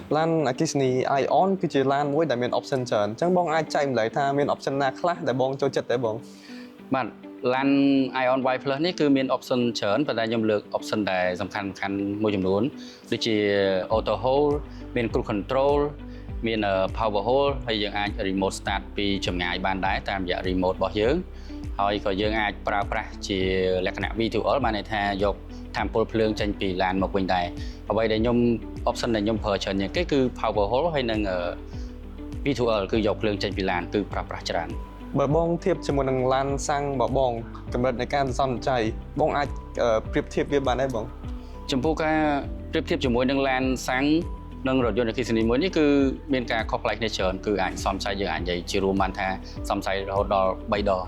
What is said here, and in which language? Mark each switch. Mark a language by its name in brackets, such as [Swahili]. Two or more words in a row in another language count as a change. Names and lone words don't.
[Khmer] ឡានអគ្គិសនី Ion គឺជាឡានមួយដែលមាន option ច្រើនអញ្ចឹងបងអាចចែកម្លែកថាមាន option ណាខ្លះដែលបងចូលចិត្តទេបង បាទឡាន Ion Y+ នេះគឺមាន option ច្រើនប៉ុន្តែខ្ញុំលើក option ដែលសំខាន់មួយចំនួនដូចជា [English] auto hold [Khmer] មាន [English] cruise control [Khmer] មាន [English] power hold [Khmer] ហើយយើងអាច [English] remote start [Khmer] ពីចម្ងាយបានដែរតាមរយៈ remote របស់យើងហើយក៏យើងអាចប្រើប្រាស់ជាលក្ខណៈ V2L បានន័យថាយកថាមពលភ្លើងចេញពីឡានមកវិញដែរអ្វីដែលខ្ញុំ option ដែលខ្ញុំប្រើច្រើនជាងគេគឺ [English] power hold [Khmer] ហើយនិង V2L គឺយកភ្លើងចេញពីឡានគឺប្រើប្រាស់ច្រើន បើបងធៀបជាមួយនឹងឡានសាំងរបស់បងកម្រិតនៃការសន្សំចៃបងអាចប្រៀបធៀបវាបានទេបង ចំពោះការប្រៀបធៀបជាមួយនឹងឡានសាំងនិងរថយន្តអគ្គិសនីមួយនេះគឺមានការខុសប្លែកគ្នាច្រើនគឺអាចសំចៃយើងអាចនិយាយជារួមបានថាសំចៃរហូតដល់3ដង